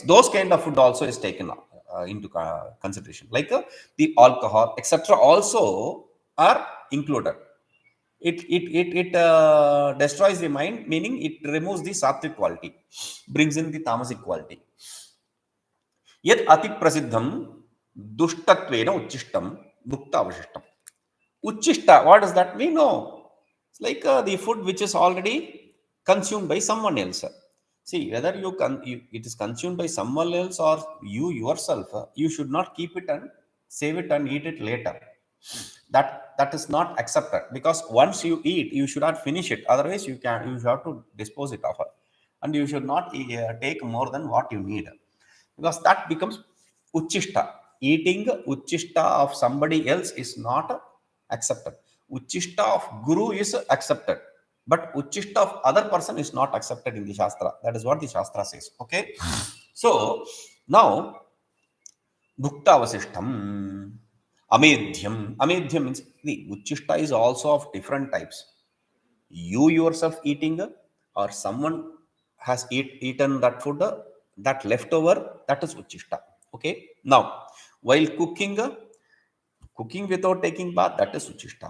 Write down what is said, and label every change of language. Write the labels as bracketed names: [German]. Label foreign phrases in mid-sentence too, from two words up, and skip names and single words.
[English] Those kind of food also is taken into consideration, like the alcohol, etc. also are included. It destroys the mind, meaning it removes the sattvic quality, brings in the tamasic quality. [Sanskrit] यत् अति प्रसिद्धं दुष्टत्वेन उच्छिष्टं भुक्त अवशिष्टम्. [English] Uchishta, what does that mean? No, it's like the food which is already consumed by someone else. See, whether it is consumed by someone else or you yourself, you should not keep it and save it and eat it later. That is not accepted, because once you eat, you should not finish it. Otherwise, you have to dispose it of, and you should not take more than what you need, because that becomes uchishta. Eating uchishta of somebody else is not accepted. Uchishta of guru is accepted, but uchishta of other person is not accepted in the shastra. That is what the shastra says. Okay, so now [Sanskrit] भुक्त अवशिष्टम्. [English] Amedhyam. Amedhyam means the uchishta is also of different types. You yourself eating, or someone has eaten that food, that leftover, that is uchishta. Okay, now while cooking without taking bath, that is uchishta.